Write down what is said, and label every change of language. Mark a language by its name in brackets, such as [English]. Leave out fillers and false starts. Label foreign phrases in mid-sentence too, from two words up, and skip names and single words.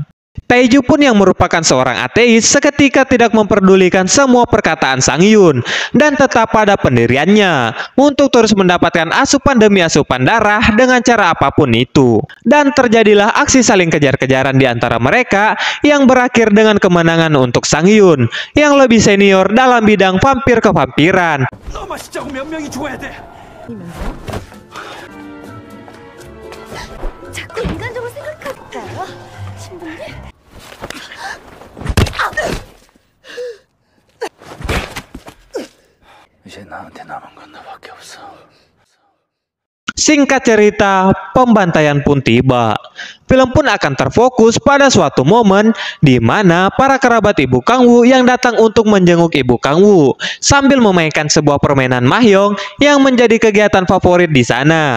[Indonesian] Taeju pun yang merupakan seorang ateis seketika tidak memperdulikan semua perkataan Sang Hyun dan tetap pada pendiriannya untuk terus mendapatkan asupan demi asupan darah dengan cara apapun itu. Dan terjadilah aksi saling kejar-kejaran di antara mereka yang berakhir dengan kemenangan untuk Sang Hyun yang lebih senior dalam bidang vampir kevampiran. [Korean] 자꾸 인간적으로 생각할까요? 신부님? 이제 나한테 남은 건 너밖에 없어. [Indonesian] Singkat cerita, pembantaian pun tiba. Film pun akan terfokus pada suatu momen di mana para kerabat ibu Kang Woo yang datang untuk menjenguk ibu Kang Woo sambil memainkan sebuah permainan mahjong yang menjadi kegiatan favorit di sana.